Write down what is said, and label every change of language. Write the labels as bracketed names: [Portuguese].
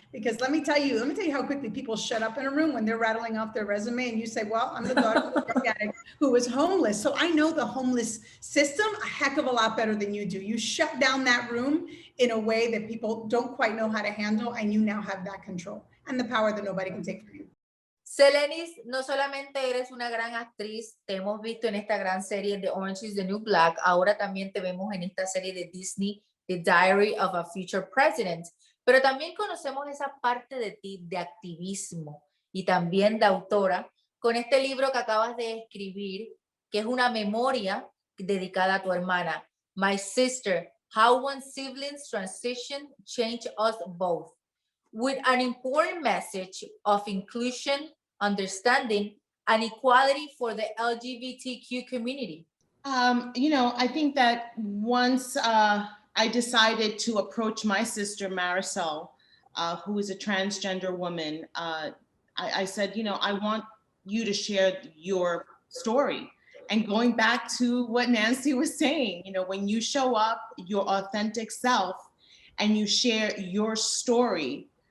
[English] Because let me tell you how quickly people shut up in a room when they're rattling off their resume and you say, well, I'm the daughter of a drug addict who was homeless. So I know the homeless system a heck of a lot better than you do. You shut down that room in a way that people don't quite know how to handle, and you now have that control and the power that nobody can take from you. [Spanish] Selenis, no solamente eres una gran actriz, te hemos visto en esta gran serie de Orange is the New Black, ahora también te vemos en esta serie de Disney, The Diary of a Future President, pero también conocemos esa parte de ti de activismo y también de autora con este libro que acabas de escribir, que es una memoria dedicada a tu hermana, [English] My Sister, How One Sibling's Transition Changed Us Both, with an important message of inclusion, understanding, and equality for the LGBTQ community. You know, I think that once I decided to approach my sister, Marisol, who is a transgender woman, I said, you know, I want you to share your story. And going back to what Nancy was saying, you know, when you show up your authentic self and you share your story,